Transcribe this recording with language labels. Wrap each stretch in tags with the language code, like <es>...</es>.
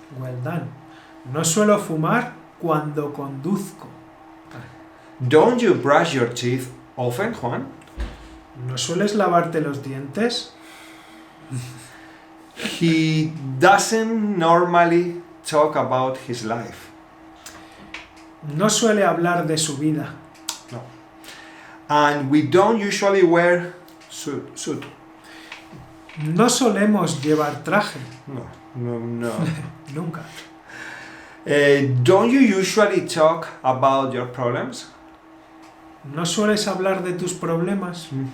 <en>Well done.</en> <es>No suelo fumar cuando conduzco.</es> <en>Don't you brush your teeth often, Juan?</en> <es>¿No sueles lavarte los dientes?</es> <en>He doesn't normally talk about his life.</en> <es>No suele hablar de su vida. No.</es> <en>And we don't usually wear suit.</en> <es>No solemos llevar traje. No. Nunca.</es> <en>Don't you usually talk about your problems?</en> <es>¿No sueles hablar de tus problemas?</es>